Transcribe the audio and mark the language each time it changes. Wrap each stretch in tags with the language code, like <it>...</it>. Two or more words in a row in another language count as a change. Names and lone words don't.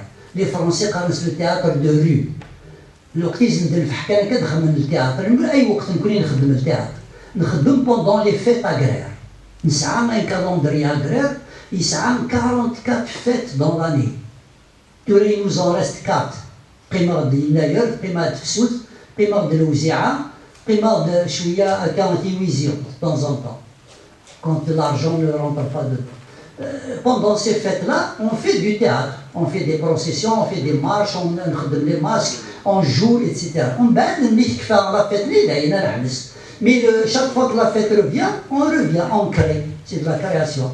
<fr>Les Français connaissent le théâtre de rue. Pendant les fêtes agraires. Nous avons un calendrier agraire, il y a 44 fêtes dans l'année. Il nous en reste 4. Primar de Inayer, Primar de Fsout, Primar de Louzia, Primar de Chouya à 48 de temps en temps. Quand l'argent ne rentre pas dedans. Pendant ces fêtes-là, on fait du théâtre, on fait des processions, on fait des marches, on donne les masques, on joue, etc. Mais chaque fois que la fête revient, on crée, c'est de la création.</fr>